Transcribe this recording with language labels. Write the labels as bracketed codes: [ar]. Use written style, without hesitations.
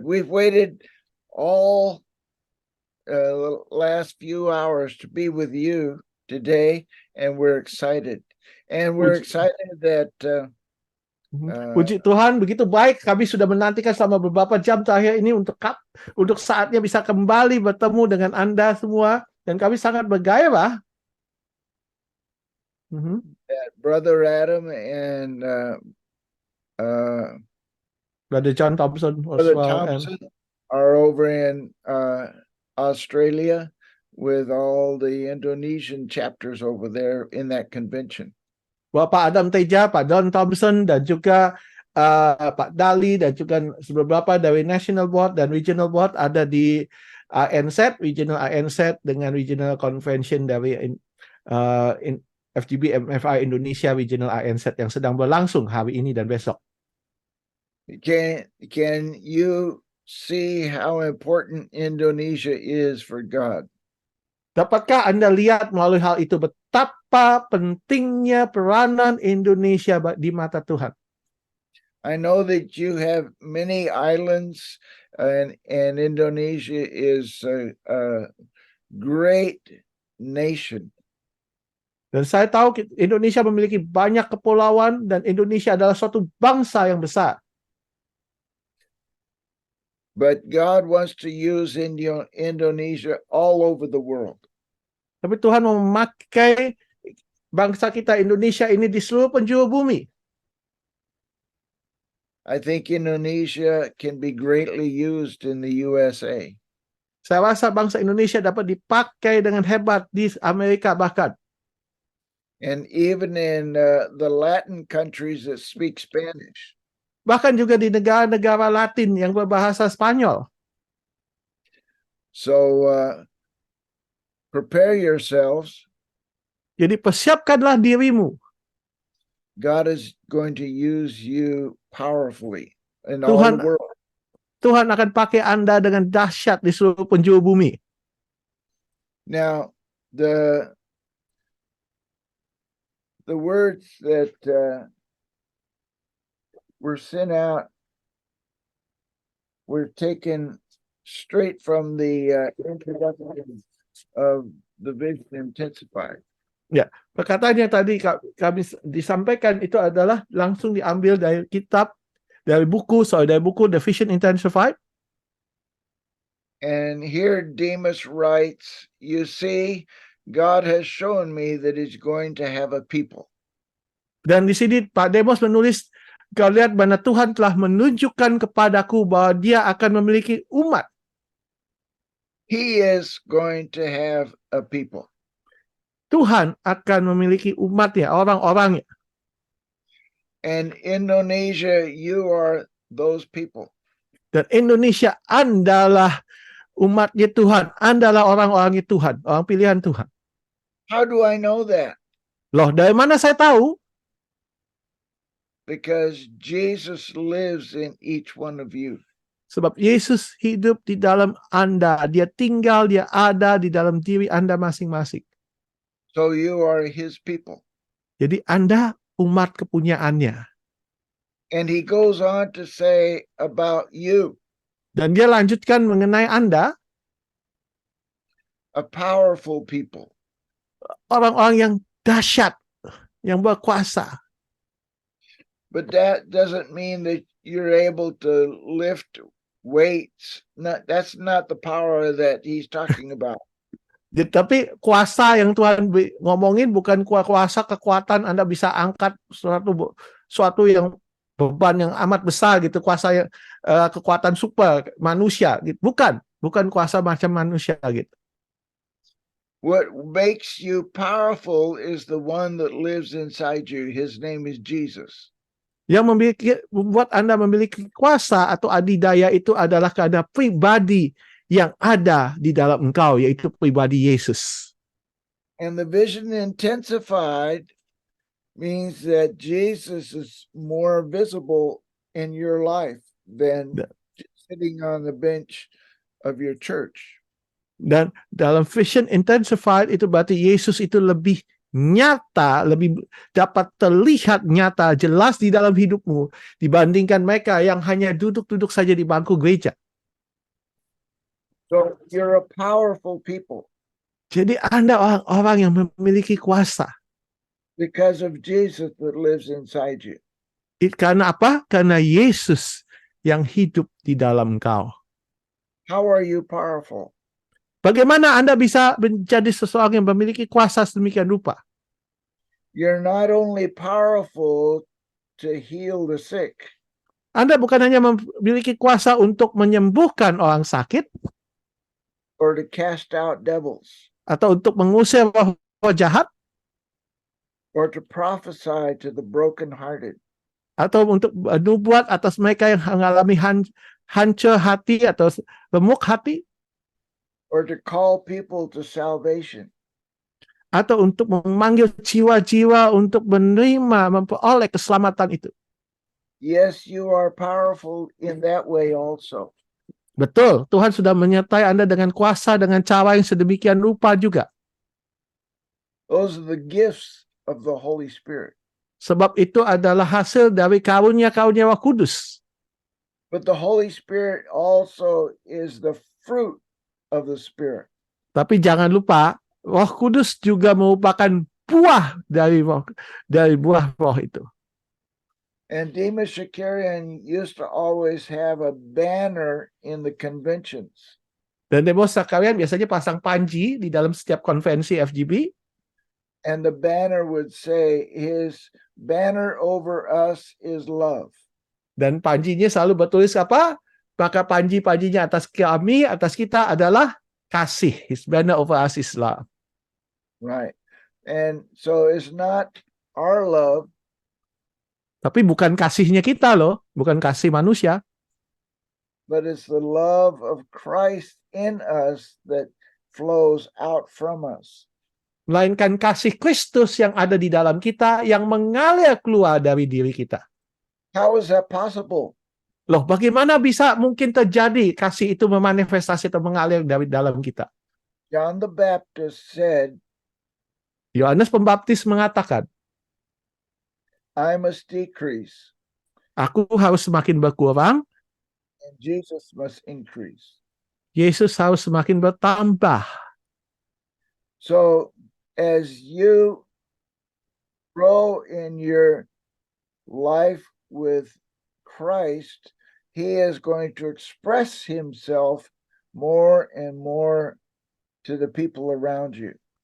[en] We've waited all the last few hours to be with you today, and we're excited. And we're excited that [id] Puji Tuhan, begitu baik kami sudah menantikan selama beberapa jam terakhir ini untuk saatnya bisa kembali bertemu dengan Anda semua, dan kami sangat bergairah. [en] that Brother Adam and Brother John Thompson Brother Thompson are over in Australia with all the Indonesian chapters over there in that convention. [id] Bapak Adam Teja, Pak John Thompson, dan juga Pak Dali, dan juga beberapa dari National Board dan Regional Board ada di ANZ, Regional ANZ dengan Regional Convention dari FGB MFI Indonesia Regional ANZ yang sedang berlangsung hari ini dan besok. [en] Can you see how important Indonesia is for God? [id] Dapatkah Anda lihat melalui hal itu betapa pentingnya peranan Indonesia di mata Tuhan? [en] I know that you have many islands, and Indonesia is a great nation. [id] Dan saya tahu Indonesia memiliki banyak kepulauan dan Indonesia adalah suatu bangsa yang besar. [en] But God wants to use Indonesia all over the world. [id] Tapi Tuhan memakai bangsa kita Indonesia ini di seluruh penjuru bumi. [en] I think Indonesia can be greatly used in the USA. [id] Saya rasa bangsa Indonesia dapat dipakai dengan hebat di Amerika bahkan. [en] And even in the Latin countries that speak Spanish. [id] Bahkan juga di negara-negara Latin yang berbahasa Spanyol. [en] So prepare yourselves. [id] Jadi persiapkanlah dirimu. [en] God is going to use you powerfully in all the world. [id] Tuhan akan pakai Anda dengan dahsyat di seluruh penjuru bumi. [en] Now, the words that were sent out were taken straight from the introduction of the Vision Intensified. [id] Ya, perkataan yang tadi kami disampaikan itu adalah langsung diambil dari dari buku The Vision Intensified. [en] And here Demas writes, you see, God has shown me that he's going to have a people. [id] Dan di sini Pak Demos menulis, kau lihat mana Tuhan telah menunjukkan kepadaku bahwa dia akan memiliki umat. [en] He is going to have a people. [id] Tuhan akan memiliki umatnya, orang-orangnya. [en] And Indonesia, you are those people. [id] Dan Indonesia adalah umatnya Tuhan, adalah orang-orangnya Tuhan, orang pilihan Tuhan. [en] How do I know that? [id] Loh, dari mana saya tahu? [en] Because Jesus lives in each one of you. [id] Sebab Yesus hidup di dalam Anda. Dia tinggal, dia ada di dalam diri Anda masing-masing. [en] So you are his people. [id] Jadi Anda umat kepunyaannya. [en] And he goes on to say about you, [id] Dan dia lanjutkan mengenai Anda, [en] a powerful people. [id] orang-orang yang dahsyat, yang berkuasa. [en] But that doesn't mean that you're able to lift weights. That's not the power that he's talking about. [id] Tapi kuasa yang Tuhan ngomongin bukan kuasa kekuatan Anda bisa angkat suatu yang beban yang amat besar gitu, kuasa yang kekuatan super manusia gitu. Bukan kuasa macam manusia gitu. [en] What makes you powerful is the one that lives inside you. His name is Jesus. [id] Yang membuat Anda memiliki kuasa atau adidaya itu adalah karena pribadi yang ada di dalam engkau, yaitu pribadi Yesus. [en] And the vision intensified means that Jesus is more visible in your life than sitting on the bench of your church. [id] Dan dalam vision intensified itu berarti Yesus itu lebih nyata, lebih dapat terlihat nyata, jelas di dalam hidupmu dibandingkan mereka yang hanya duduk-duduk saja di bangku gereja. [en] So you're a powerful people. [id] Jadi Anda orang-orang yang memiliki kuasa. [en] Because of Jesus that lives inside you. [id] Karena apa? Karena Yesus yang hidup di dalam engkau. [en] How are you powerful? [id] Bagaimana Anda bisa menjadi seseorang yang memiliki kuasa sedemikian rupa? [en] You're not only powerful to heal the sick. [id] Anda bukan hanya memiliki kuasa untuk menyembuhkan orang sakit, [en] or to cast out devils, [id] atau untuk mengusir roh jahat, [en] or to prophesy to the brokenhearted, [id] atau untuk nubuat atas mereka yang mengalami hancur hati atau remuk hati, [en] or to call people to salvation. [id] Atau untuk memanggil jiwa-jiwa untuk menerima, memperoleh keselamatan itu. [en] Yes, you are powerful in that way also. [id] Betul, Tuhan sudah menyertai Anda dengan kuasa, dengan cara yang sedemikian rupa juga. [en] Those are the gifts of the Holy Spirit. [id] Sebab itu adalah hasil dari karunia-karunia Roh Kudus. [en] But the Holy Spirit also is the fruit of the Spirit. [id] Tapi jangan lupa, Roh Kudus juga merupakan buah dari buah roh itu. [en] And Demas Shakarian used to always have a banner in the conventions. [id] Dan Demas Shakarian biasanya pasang panji di dalam setiap konvensi FGB. [en] And the banner would say, his banner over us is love. [id] Dan panjinya selalu bertulis apa? Maka panji-panjinya atas kami, atas kita adalah kasih. [en] His banner over us is love. Right. And so it's not our love. [id] Tapi bukan kasihnya kita loh, bukan kasih manusia. [en] But it's the love of Christ in us that flows out from us. [id] Melainkan kasih Kristus yang ada di dalam kita, yang mengalir keluar dari diri kita. [en] How is that possible? [id] Loh, bagaimana bisa mungkin terjadi kasih itu memanifestasi atau mengalir dari dalam kita? [en] John the Baptist said, [id] Yohanes Pembaptis mengatakan, [en] I must decrease. [id] Aku harus semakin berkurang, [en] And Jesus must increase. [id] Yesus harus semakin bertambah. [en] So as you grow in your life with Christ, he is going to express himself more and more to the people around you.